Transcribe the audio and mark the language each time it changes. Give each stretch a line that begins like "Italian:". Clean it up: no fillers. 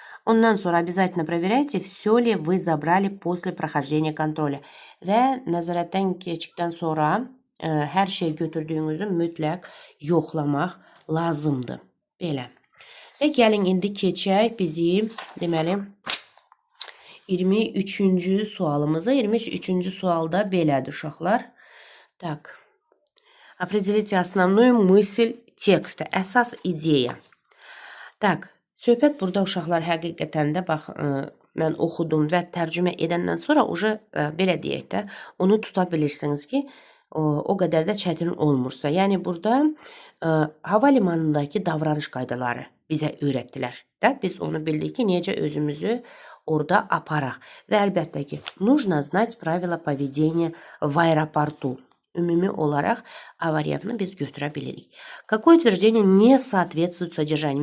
Azerbaijani: Ondan sonra
Russian: обязательно проверяйте, все ли вы забрали после прохождения контроля.
Azerbaijani: Və nəzarətdən keçdikdən sonra hər şey götürdüyünüzü mütləq yoxlamaq lazımdır. Belə. Və gəlin indi keçək bizim, deməli, 23-cü sualımıza. 23-cü sualda belədir, uşaqlar.
Russian: Так. Определите основную мысль текста.
Azerbaijani: Əsas ideya. Так. Söhbət burada uşaqlar həqiqətən də, bax, mən oxudum və tərcümə edəndən sonra belə deyək də, onu tuta bilirsiniz ki, o qədər də çətin olmursa. Yəni, burada hava limanındakı davranış qaydaları bizə öyrətdilər. Biz onu bildik ki, necə özümüzü orada aparaq. Və əlbəttə ki,
Russian: нужно знать правила поведения в аэропорту.
Azerbaijani: Ümumi olaraq variantını biz götürə bilirik.
Russian: Какое утверждение не соответствует содержанию?